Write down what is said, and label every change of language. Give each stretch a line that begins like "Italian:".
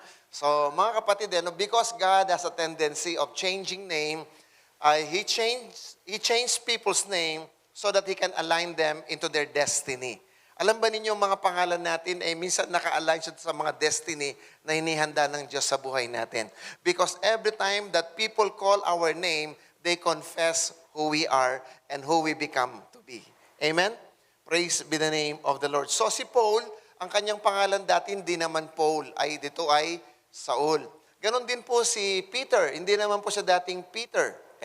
English: So,
Filipino: mga kapatid,
English: because God has a tendency of changing name, He changed people's name so that He can align them into their destiny.
Filipino: Alam ba ninyo, mga pangalan natin ay minsan naka-align siya sa mga destiny na hinihanda ng Diyos sa buhay natin.
English: Because every time that people call our name, they confess who we are and who we become to be.
Filipino: Amen?
English: Praise be the name of the Lord.
Filipino: So si Paul, ang kanyang pangalan dati hindi naman Paul, dito ay Saul. Ganon din po si Peter, hindi naman po siya dating Peter.